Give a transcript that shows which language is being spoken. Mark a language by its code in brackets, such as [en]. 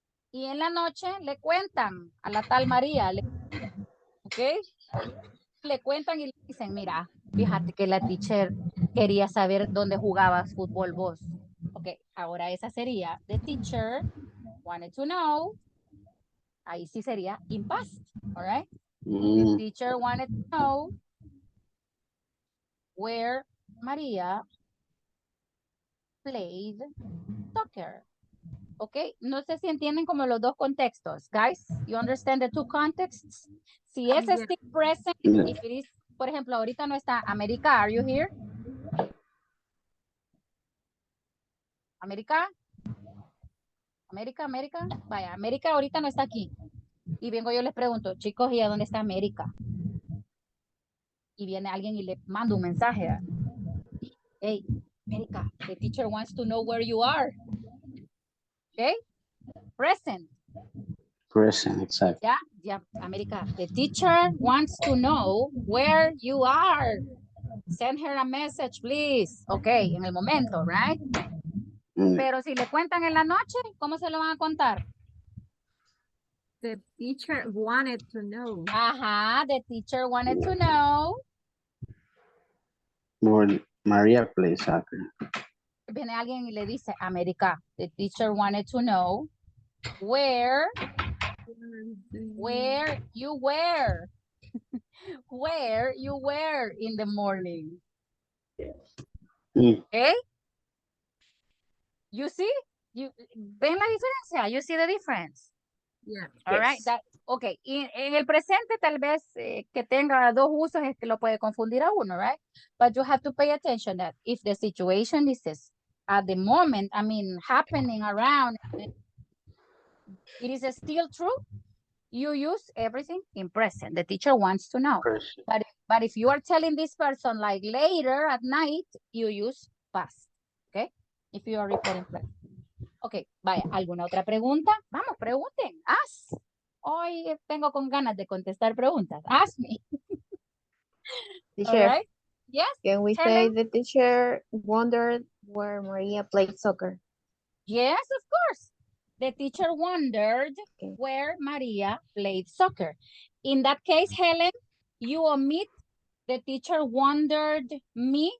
[es] Y en la noche le cuentan a la tal María, ¿ok? Le cuentan y le dicen, mira, fíjate que la teacher quería saber dónde jugabas fútbol vos. [en] Ok, [es] ahora esa sería, [en] the teacher wanted to know. [es] Ahí sí sería [en] in past, all right? The teacher wanted to know where María played soccer. ¿Ok? [es] No sé si entienden como los dos contextos. [en] Guys, you understand the two contexts? [es] Si es [en] Yes. still present, if it is, [es] por ejemplo, ahorita no está [en] América, are you here? [es] América, América, vaya, América ahorita no está aquí. Y vengo yo les pregunto, chicos, ¿y a dónde está América? Y viene alguien y le manda un mensaje. [en] Hey, América, the teacher wants to know where you are. Okay? Present. Present, exactly. Yeah, América, the teacher wants to know where you are. Send her a message, please. [es] Okay, en el momento, right? Pero si le cuentan en la noche, ¿cómo se lo van a contar? [en] The teacher wanted to know. Ajá, the teacher wanted to know. Where Maria plays soccer. [es] Viene alguien y le dice, [en] América, the teacher wanted to know where you were. Where you were in the morning. Okay? You see? [es] ¿Ven la diferencia? [en] You see the difference? Yeah. All right. Okay. [es] En el presente tal vez que tenga dos usos es que lo puede confundir a uno, right? [en] But you have to pay attention that if the situation is at the moment, I mean, happening around, it is still true, you use everything in present. The teacher wants to know. But if you are telling this person like later at night, you use past. Okay? If you are reporting present. [es] Ok, vaya, ¿alguna otra pregunta? Vamos, pregunten, ask. Hoy tengo con ganas de contestar preguntas. [en] Ask me. Teacher, all right? Yes, can we Helen? say the teacher wondered where Maria played soccer? Yes, of course. The teacher wondered where Maria played soccer. In that case, Helen, you omit the teacher wondered me.